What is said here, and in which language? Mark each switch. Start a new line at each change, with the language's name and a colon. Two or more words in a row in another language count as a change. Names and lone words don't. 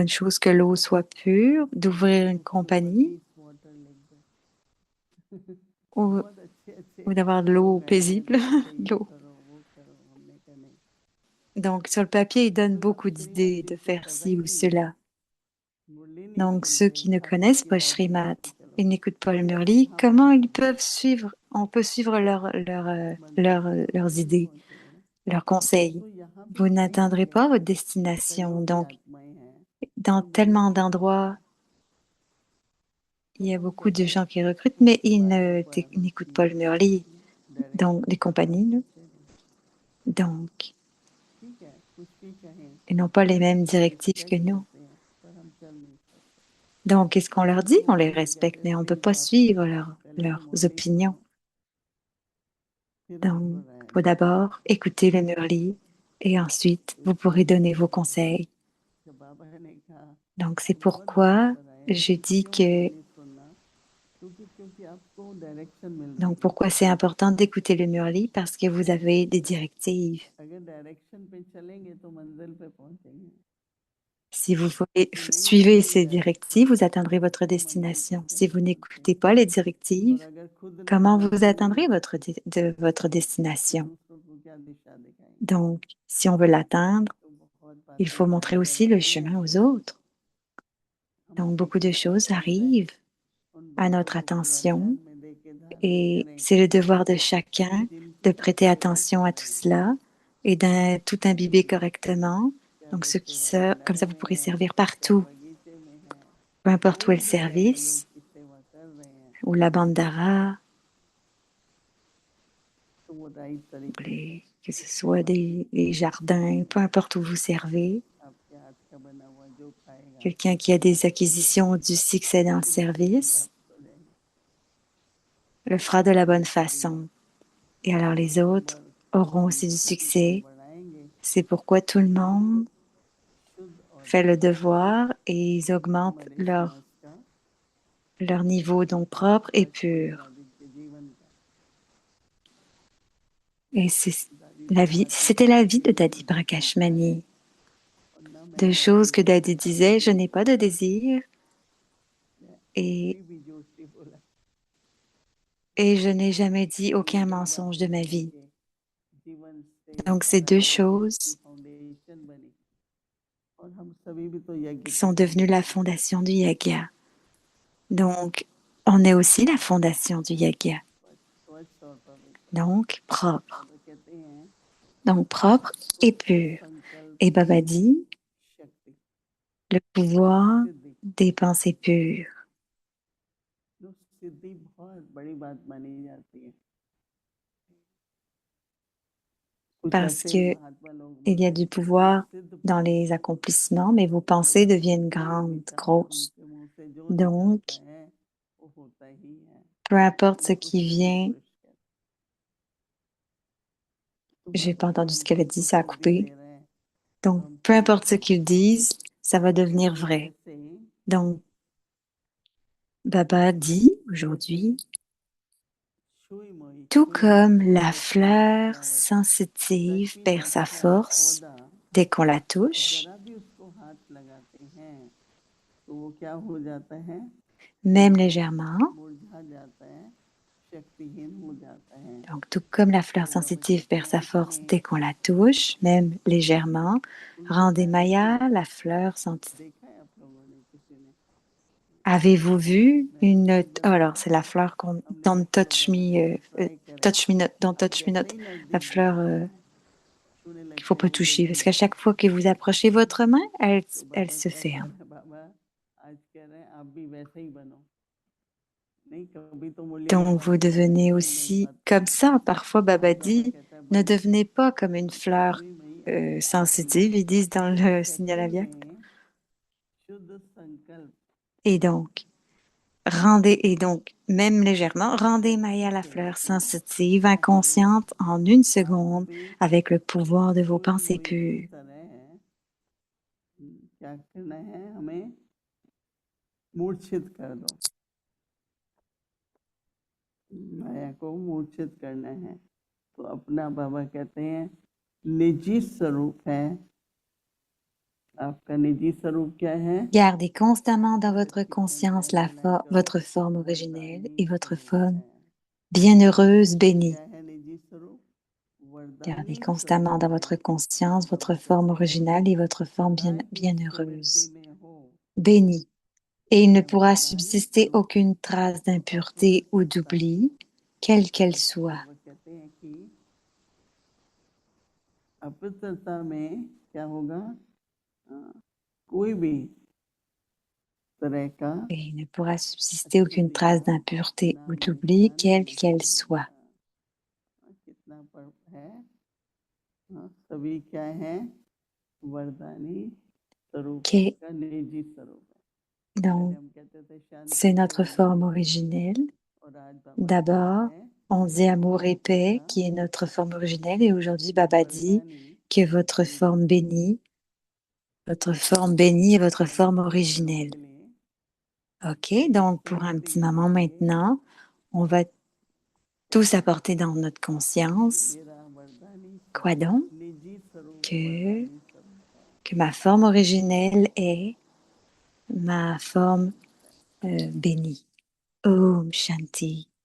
French: bonne chose que l'eau soit pure, d'ouvrir une
Hindi: उसके ऊपर
French: compagnie
English: peace water
Hindi: लिख दो।
French: ou,
Hindi: बहुत अच्छे अच्छे
French: ou d'avoir de l'eau
Hindi: लोग आइडिया
French: paisible,
Hindi: देते थे,
French: de
Hindi: ये
French: l'eau.
Hindi: करो वो करो, हमने कहा नहीं।
French: Donc, sur le papier, il donne
Hindi: तो जब
French: beaucoup
Hindi: श्रीमत
French: d'idées de
Hindi: जिनको
French: faire
Hindi: पता
French: ci
Hindi: ही
French: ou
Hindi: नहीं है,
French: cela.
Hindi: मुरली नहीं
French: Donc, ceux
Hindi: सुनते,
French: qui ne
Hindi: खाली
French: connaissent
Hindi: इसकी
French: pas
Hindi: बात
French: Shrimat,
Hindi: सुने कि चलो
French: ils n'écoutent pas le Murli,
Hindi: यहाँ
French: comment ils
Hindi: पहुँचेंगे,
French: peuvent suivre, on peut suivre
Hindi: मंजिल पे
French: leurs
Hindi: नहीं
French: idées,
Hindi: पहुँचेंगे ना।
French: leurs conseils?
Hindi: तो यहाँ भी
French: Vous
Hindi: कई
French: n'atteindrez
Hindi: जगह
French: pas votre destination.
Hindi: सहयोगी
French: Donc,
Hindi: आत्माएं हैं
French: dans
Hindi: जो बड़ी
French: tellement
Hindi: सेवा कर
French: d'endroits,
Hindi: रहे हैं,
French: il
Hindi: तो
French: y a
Hindi: हम
French: beaucoup de
Hindi: कहें
French: gens qui recrutent, mais
Hindi: उसके
French: ils
Hindi: बारे में कोई
French: n'écoutent
Hindi: आपकी
French: pas le Murli, donc
Hindi: डायरेक्शन
French: des
Hindi: आप
French: compagnies, là.
Hindi: सोचे नहीं,
French: Donc,
Hindi: ठीक है कुछ भी कहें,
French: ils n'ont pas les mêmes
Hindi: हम
French: directives que
Hindi: रिस्पेक्ट
French: nous.
Hindi: करते हैं पर हम चल नहीं सकते।
French: Donc, qu'est-ce qu'on leur dit?
Hindi: तो
French: On les
Hindi: वही
French: respecte,
Hindi: कहते
French: mais on ne peut
Hindi: प्लीज
French: pas
Hindi: आप
French: suivre
Hindi: पहले तो
French: leurs
Hindi: मुरली
French: opinions.
Hindi: सुनो, फिर आप
French: Donc, il faut
Hindi: बताएं।
French: d'abord écouter le Murli et ensuite,
Hindi: तो
French: vous
Hindi: इस
French: pourrez
Hindi: तरह
French: donner
Hindi: से
French: vos conseils.
Hindi: जब बाबा ने कहा
French: Donc, c'est
Hindi: तो बहुत बात
French: pourquoi
Hindi: पर आए
French: je
Hindi: कि
French: dis
Hindi: क्यों
French: que,
Hindi: मुरली सुनना, क्योंकि आपको डायरेक्शन मिल रही
French: donc,
Hindi: है।
French: pourquoi c'est important d'écouter le Murli? Parce que vous avez des directives.
Hindi: अगर डायरेक्शन पे चलेंगे तो मंजिल पे पहुंचेंगे,
French: Si vous
Hindi: नहीं
French: suivez
Hindi: चलेंगे
French: ces
Hindi: डायरेक्शन
French: directives,
Hindi: पे
French: vous atteindrez votre
Hindi: तो मंजिल पे
French: destination. Si
Hindi: कैसे
French: vous n'écoutez
Hindi: पहुंचेंगे?
French: pas les
Hindi: और
French: directives,
Hindi: अगर खुद नहीं
French: comment vous
Hindi: पहुंचेंगे
French: atteindrez votre
Hindi: तो
French: destination?
Hindi: दूसरों को क्या दिशा दिखाएंगे?
French: Donc, si on veut l'atteindre,
Hindi: तो बहुत
French: il
Hindi: बातें
French: faut
Hindi: हमारे
French: montrer
Hindi: ऊपर
French: aussi le
Hindi: आती
French: chemin
Hindi: हैं,
French: aux autres.
Hindi: हम
French: Donc, beaucoup de
Hindi: सीखने का
French: choses
Hindi: फर्ज है
French: arrivent
Hindi: उन
French: à
Hindi: बातों
French: notre
Hindi: को पूरा
French: attention
Hindi: ध्यान में दे के धारण
French: et
Hindi: करें
French: c'est le devoir de
Hindi: कि
French: chacun
Hindi: जिनकी
French: de prêter
Hindi: सेवा
French: attention
Hindi: कर
French: à tout
Hindi: रहे हैं,
French: cela et d'un tout imbiber correctement.
Hindi: क्या
French: Donc,
Hindi: वो
French: ceux qui
Hindi: सेवा
French: se, comme
Hindi: खंडार
French: ça, vous
Hindi: में
French: pourrez
Hindi: हैं,
French: servir
Hindi: क्या
French: partout,
Hindi: बगीचे में हैं,
French: peu importe où est
Hindi: कोई
French: le
Hindi: जगह है योग
French: service
Hindi: की सेवा कर रहे हैं,
French: ou la bandara,
Hindi: तो वो राइट तरीके से
French: que ce soit
Hindi: सेवा की
French: des jardins, peu
Hindi: करेंगे।
French: importe où vous servez.
Hindi: आपके हाथ का बना हुआ जो खाएगा
French: Quelqu'un qui a des acquisitions du succès dans le
Hindi: उसी को सिद्धि
French: service
Hindi: प्राप्त हो जाएगी।
French: le fera de la bonne
Hindi: बहुत बड़ी बात,
French: façon. Et alors les autres
Hindi: नंबर
French: auront
Hindi: हम
French: aussi du
Hindi: स्थिति को
French: succès.
Hindi: बढ़ाएंगे,
French: C'est pourquoi tout le monde
Hindi: शुद्ध और
French: fait le devoir et ils augmentent
Hindi: हमारे समाज का
French: leur niveau donc propre et
Hindi: स्वच्छ और
French: pur.
Hindi: दादी के जीवन का
French: Et c'est
Hindi: दादी
French: la vie,
Hindi: बहुत
French: c'était
Hindi: अच्छा
French: la vie de
Hindi: जीवन
French: Dadi
Hindi: मुझे
French: Prakash
Hindi: देता है
French: Mani.
Hindi: और ना मैं
French: Deux
Hindi: चाहती
French: choses que
Hindi: हूँ
French: Dadi disait, je n'ai pas de désir
Hindi: अभी
French: et,
Hindi: भी जो उसने बोला
French: et je n'ai jamais dit
Hindi: ये
French: aucun
Hindi: दो
French: mensonge de
Hindi: बातें
French: ma
Hindi: जो
French: vie.
Hindi: उनके जीवन से
French: Donc ces
Hindi: और
French: deux
Hindi: हमारे देश की
French: choses
Hindi: फाउंडेशन बनी और हम सभी भी तो यज्ञ
French: qui sont
Hindi: कर रहे
French: devenues la
Hindi: हैं
French: fondation du Yaga. Donc on est aussi la fondation du Yaga.
Hindi: स्वच्छ और पवित्र
French: Donc propre.
Hindi: बाबा कहते हैं
French: Donc propre et
Hindi: शुद्ध
French: pur.
Hindi: संकल्प
French: Et Baba
Hindi: की
French: dit,
Hindi: शक्ति
French: le pouvoir
Hindi: सिद्धि
French: des pensées pures.
Hindi: जो सिद्धि बहुत बड़ी बात मानी जाती है कुछ
French: Parce
Hindi: ऐसे
French: que
Hindi: महात्मा लोग
French: il y a
Hindi: बोलते
French: du
Hindi: हैं जो
French: pouvoir
Hindi: सिद्ध
French: dans
Hindi: पुरुष
French: les
Hindi: हैं
French: accomplissements, mais vos pensées
Hindi: बाबा कहते हैं
French: deviennent
Hindi: कोई
French: grandes,
Hindi: विचार
French: grosses.
Hindi: उनके मुंह से जो निकलता
French: Donc,
Hindi: है वो होता ही है
French: peu importe ce
Hindi: उनको
French: qui
Hindi: सिद्ध
French: vient,
Hindi: पुरुष कहते हैं तो
French: j'ai
Hindi: बाबा
French: pas
Hindi: जब
French: entendu ce qu'elle
Hindi: हमको
French: a dit,
Hindi: उसको
French: ça a
Hindi: सिद्धि
French: coupé.
Hindi: दे रहे हैं तो
French: Donc, peu
Hindi: हमको
French: importe ce qu'ils disent, ça va devenir
Hindi: हमको
French: vrai.
Hindi: जैसे
French: Donc, Baba dit aujourd'hui,
Hindi: छुई मोई
French: tout
Hindi: छुई मोई
French: comme la
Hindi: लक्ष्मी का
French: fleur
Hindi: फ्लावर
French: sensitive
Hindi: लक्ष्मी
French: perd
Hindi: नाथ
French: sa
Hindi: का
French: force
Hindi: पौधा
French: dès qu'on la touche,
Hindi: जरा भी उसको हाथ लगाते हैं तो वो क्या हो जाता है
French: même légèrement,
Hindi: मुरझा जाता है शक्तिहीन हो जाता है
French: donc tout comme la fleur
Hindi: तो बाबा
French: sensitive
Hindi: कहते
French: perd sa
Hindi: हैं
French: force
Hindi: हमें
French: dès qu'on la touche, même légèrement,
Hindi: उनको
French: rendez
Hindi: डायरेक्टली
French: Maya la fleur sensitive.
Hindi: देखा है आप लोगों ने किसी ने
French: Avez-vous vu
Hindi: मैंने
French: une...
Hindi: एक
French: Oh,
Hindi: दफा
French: alors, c'est la fleur qu'on...
Hindi: हमने
English: Don't
Hindi: देखा
English: touch
Hindi: बाबा
English: me...
Hindi: बोले कि ट्राई करें
English: touch me not, don't
Hindi: आप
English: touch me not.
Hindi: जैसे ही
French: La
Hindi: नजदीक
French: fleur
Hindi: जाते हैं छूने
French: qu'il faut
Hindi: लगते
French: pas
Hindi: हैं
French: toucher.
Hindi: जल्दी
French: Parce qu'à chaque fois que vous approchez votre main,
Hindi: तो
French: elle
Hindi: बाबा
French: se
Hindi: क्या कह
French: ferme.
Hindi: रहे हैं बाबा आज कह रहे हैं आप भी वैसे ही बनो नहीं कभी तो
French: Donc, vous
Hindi: मूल्यवान फ्लावर
French: devenez
Hindi: निकल नहीं
French: aussi
Hindi: पाते
French: comme ça. Parfois, Baba
Hindi: आज बाबा
French: dit,
Hindi: कहता है
French: ne
Hindi: बनो
French: devenez pas comme une fleur
Hindi: छुई मई अपने आप ही
French: sensitive, ils disent dans
Hindi: एक
French: le signal
Hindi: सेकंड
French: aviaque.
Hindi: में शुद्ध संकल्प
French: Et donc, rendez, et donc, même légèrement, rendez Maya
Hindi: शक्ति
French: la
Hindi: से
French: fleur sensitive,
Hindi: हमारे
French: inconsciente, en une seconde,
Hindi: सात्विक
French: avec le pouvoir de vos
Hindi: छुई
French: pensées
Hindi: मुई की
French: pures.
Hindi: तरह क्या करना है हमें मूर्छित कर दो माया को मूर्छित करना है तो अपना बाबा कहते हैं निजी स्वरूप है आपका निजी स्वरूप क्या है
French: Gardez constamment dans votre conscience votre forme
Hindi: सच्चिदानंद
French: originelle
Hindi: वरदानी
French: et votre
Hindi: स्वरूप
French: forme
Hindi: है
French: bienheureuse, bénie.
Hindi: क्या है निजी स्वरूप
French: Gardez
Hindi: वरदानी
French: constamment
Hindi: स्वरूप
French: dans
Hindi: है
French: votre
Hindi: तो
French: conscience votre
Hindi: बाबा
French: forme
Hindi: कहते हैं
French: originale et votre forme
Hindi: सदा की स्मृति
French: bienheureuse,
Hindi: में हो
French: bénie. Et il ne
Hindi: मैं
French: pourra
Hindi: वरदानी
French: subsister
Hindi: स्वरूप
French: aucune trace
Hindi: तो
French: d'impureté ou
Hindi: अपवित्रता
French: d'oubli, quelle qu'elle
Hindi: तो
French: soit.
Hindi: बाबा कहते हैं कि अपवित्रता में क्या होगा कोई भी तरह का
French: Et il ne pourra subsister aucune
Hindi: अशुद्धि
French: trace
Hindi: का
French: d'impureté ou d'oubli,
Hindi: नामोशान
French: quelle
Hindi: नहीं
French: qu'elle soit.
Hindi: होगा कितना पर है सभी क्या है वरदानी स्वरूप
French: Que,
Hindi: आपका निजी स्वरूप है पहले
French: donc,
Hindi: हम कहते थे
French: c'est
Hindi: शांति
French: notre
Hindi: प्रेम
French: forme originelle.
Hindi: और आज बाबा कहते
French: D'abord,
Hindi: हैं
French: on dit amour et paix,
Hindi: आपका
French: qui est notre forme originelle, et aujourd'hui, Baba dit
Hindi: वरदानी
French: que votre
Hindi: निजी
French: forme
Hindi: स्वरूप
French: bénie, est votre
Hindi: और
French: forme
Hindi: निजी स्वरूप
French: originelle.
Hindi: के लिए
French: Ok,
Hindi: सुख
French: donc pour un
Hindi: शांति
French: petit
Hindi: के
French: moment
Hindi: लिए
French: maintenant, on va tous apporter dans notre conscience,
Hindi: मेरा वरदानी
French: quoi
Hindi: स्वरूप
French: donc?
Hindi: निजी स्वरूप
French: Que,
Hindi: वरदानी स्वरूप है
French: que ma forme originelle est ma forme bénie.
Hindi: ओम शांति.